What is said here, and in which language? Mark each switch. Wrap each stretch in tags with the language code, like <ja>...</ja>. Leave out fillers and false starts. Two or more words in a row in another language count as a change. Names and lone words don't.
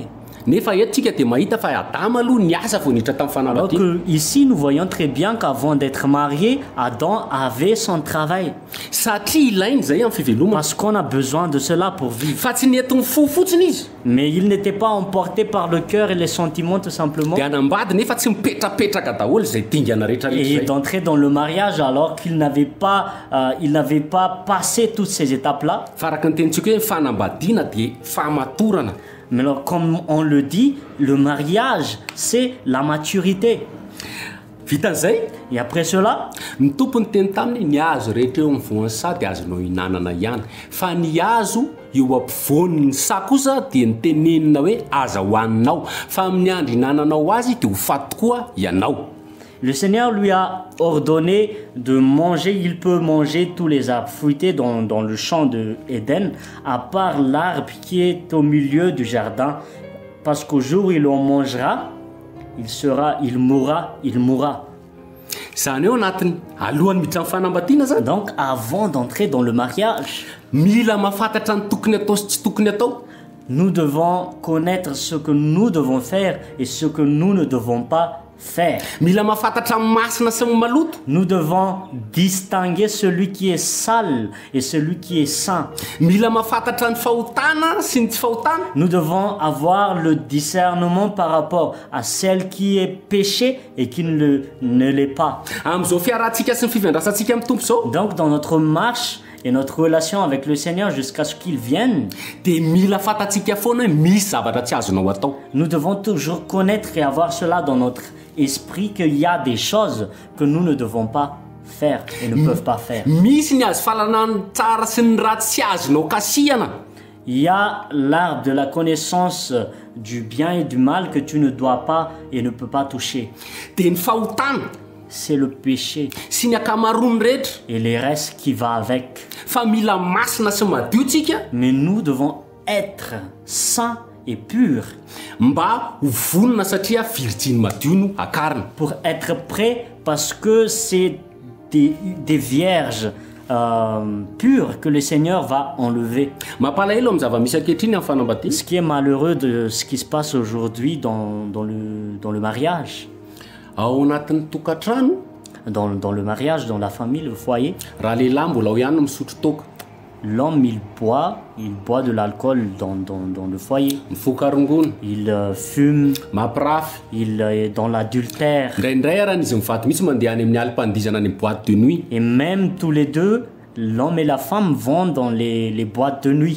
<mg>nefa etontsika dia mahita fa adama aloha ny asa vao niditra tamin'ny</mg> <fr>Alors</fr> <mg>fanambadiana</mg> <fr>que ici, nous voyons très bien qu'avant d'être marié, Adam avait son travail.</fr> <mg>satria ilainy zay amin'ny fivelomana</mg> <fr>Parce qu'on a besoin de cela pour vivre.</fr> <mg>fa tsy nentin'ny fo fotsiny izy</mg> <fr>Mais il n'était pas emporté par le cœur et les sentiments tout simplement.</fr> <mg>dia anambady nefa tsy mipetrapetraka daholo zay dingana rehetrarehetra</mg> <fr>Et</fr> <mg>zay</mg> <fr>d'entrer dans le mariage alors qu'il n'avait pas passé toutes ces étapes-là.</fr> <mg>faraka ny tenitsika hoe ny fanambadiana dia fahamatorana</mg> <fr>Mais alors, comme on le dit, le mariage, c'est la maturité.</fr> <mg>vitan'izay</mg> <fr>Et après cela,</fr> <mg>ny tompony teny taminy ny azo rehetra eo amin'ny voan'ny sa dia azonao hinanana ihany fa ny azo eo ampivoan'ny sa kosa dia ny tenenina hoe aza hoaninao fa amin'ny andro hinananao azy dia ho faty tokoa ianao</mg> <fr>le Seigneur lui a ordonné de manger. Il peut manger tous les arbres fruités dans le champ de Éden, à part l'arbre qui est au milieu du jardin, parce qu'au jour où il en mangera, il mourra.</fr> <mg>zany eo anatiny alohan'ny miditra amin'ny fanambadiana zany</mg> <fr>Donc, avant d'entrer dans le mariage,</fr> <mg>mila mahafantatra ny tokony atao sy tsy tokony atao</mg> <fr>nous devons connaître ce que nous devons faire et ce que nous ne devons pas faire.</fr> <mg>mila mahafantatra ny masina sy ny maloto</mg> <fr>Nous devons distinguer celui qui est sale et celui qui est saint.</fr> <mg>mila mahafantatra ny fahotana sy ny tsy fahotana</mg> <fr>Nous devons avoir le discernement par rapport à celle qui est péché et qui ne l'est pas.</fr> <mg>amin'izao fiarahantsika sy ny fivandrasantsika amin'ny tompo zao</mg> <fr>Donc dans notre marche et notre relation avec le Seigneur jusqu'à ce qu'il vienne,</fr> <mg>dia mila fantatsika foana hoe misy zavatra tsy azonao atao</mg> <fr>nous devons toujours connaître et avoir cela dans notre esprit qu'il y a des choses que nous ne devons pas faire et ne peuvent pas faire.</fr> <mg>misy ny azo fahalalana tsara sy ny ratsy tsy azonao kasihana</mg> <fr>Il y a l'arbre de la connaissance du bien et du mal que tu ne dois pas et ne peux pas toucher.</fr> <mg>dia ny fahotana</mg> <fr>C'est le péché</fr> <mg>sy ny akamarony rehetra</mg> <fr>et les restes qui va avec.</fr> <mg>fa mila masina sy madio tsika</mg> <fr>Mais nous devons être saints et purs</fr> <mg>mba ho vonona satria virjiny madio no akarina</mg> <fr>pour être prêts parce que c'est des vierges pures que le Seigneur va enlever.</fr> <mg>mampalahelo amin'ny zava-misy ankehitriny amin'ny fanambadiana</mg> <fr>Ce qui est malheureux de ce qui se passe aujourd'hui dans le mariage,</fr> <mg>ao anatin'ny tokantrano</mg> <fr>dans le mariage, dans la famille, le foyer,</fr> <mg>raha lehilahy mbola ao ihany no misotro toka</mg> <fr>l'homme il boit de l'alcool dans le foyer,</fr> <mg>mifokarongona</mg> <fr>il fume,</fr> <mg>mampirafy</mg> <fr>il est dans l'adultère.</fr> <mg>indraindray arany izy mivaty mihitsy mandeha any amin'ny alim-pandizana any</mg> <fr>boîte de nuit Et même tous les deux, l'homme et la femme vont dans les boîtes de nuit.</fr>